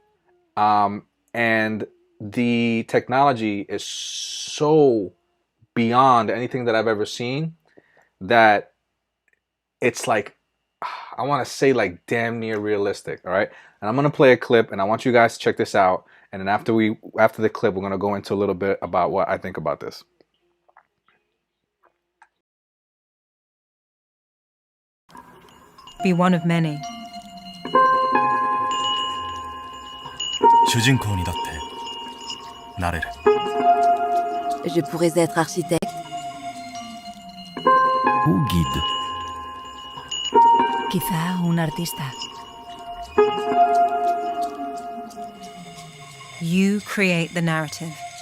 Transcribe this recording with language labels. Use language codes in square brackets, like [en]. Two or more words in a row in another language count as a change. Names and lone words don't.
[en] And the technology is so beyond anything that I've ever seen that it's like, I want to say like damn near realistic, all right? And I'm going to play a clip, and I want you guys to check this out. And then after the clip, we're going to go into a little bit about what I think about this. Be one of many. [ja] 主人公にだってなれる [fr] Je pourrais être architecte. Ou guide. [es] Quizá un artista. [en] You create the narrative.